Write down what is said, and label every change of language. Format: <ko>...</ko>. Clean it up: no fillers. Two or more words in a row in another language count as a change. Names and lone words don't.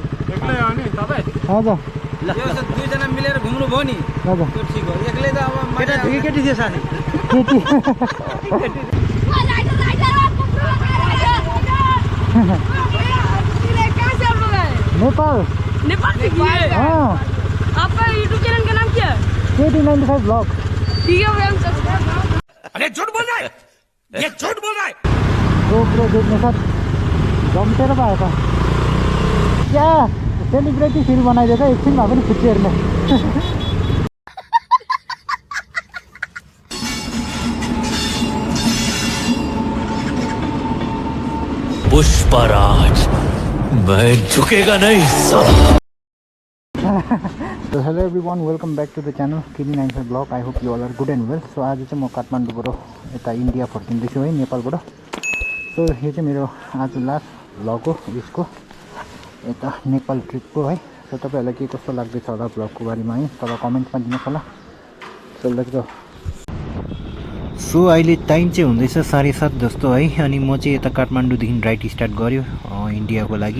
<ne>एक्लै हो नि तपाईँ हजुर ल दुईजना मिलेर घुम्नु भयो नि हजुर त्यो ठिक हो एक्लै त अब केटा थियो कि केटी थियो साथी केटी नेपाल</ne> <hi>नेपाल से किए हाँ आपका यूट्यूब चैनल का नाम क्या है KT95 ब्लॉग ठीक है भैया हम सब्सक्राइब अरे झूठ बोल रहा है ये झूठ बोल रहा है</hi> <ne>GoPro देख्ने साथ जम्टेर भयो त क्या</ne> <en>celebrity feel</en> <ne>बनाइदिएको एकछिन भए पनि खुट्टी हेर्ने</ne> <hi>पुष्पराज मैं झुकेगा नहीं साला।</hi> <en>So hello everyone, welcome back to the channel KT95 vlog. I hope you all are good and well.</en> <ne>So आज चाहिँ म काठमाडौँबाट यता इन्डिया फर्किँदैछु है नेपालबाट. सो यो चाहिँ मेरो आज</ne> <en>last vlog</en> <ne>हो यसको यता नेपाल ट्रिपको है. सो तपाईहरुलाई के कस्तो लाग्दैछ होला भ्लगको बारेमा है तल कमेन्टमा दिनुहोस् होला.</ne> <en>so let's go.</en> <ne>सो अहिले टाइम चाहिँ हुँदैछ 7:30 जस्तो है अनि म चाहिँ यता काठमाडौँदेखि</ne> <en>ride start</en> <ne>गर्यो इन्डियाको लागि.</ne>